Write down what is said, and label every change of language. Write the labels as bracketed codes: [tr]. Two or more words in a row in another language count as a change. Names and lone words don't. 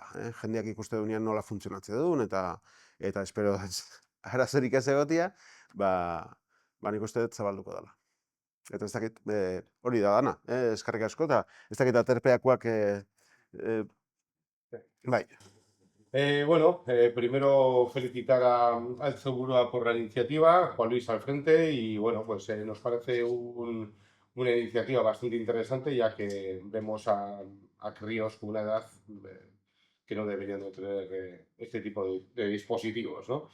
[eu] Jendeak ikuste duenean nola funtzionatze duen, eta espero arazorik ez egotia, ba nik uste dut zabalduko dela. Eta ez dakit, hori da dana, eskarrik asko, eta ez dakit aterpeakoak, bai. [es] Bueno, primero felicitar al Segura por la iniciativa, Juan Luis al frente, y bueno, pues nos parece una iniciativa bastante interesante, ya que vemos a críos con una edad que no deberían de tener este tipo de dispositivos, ¿no?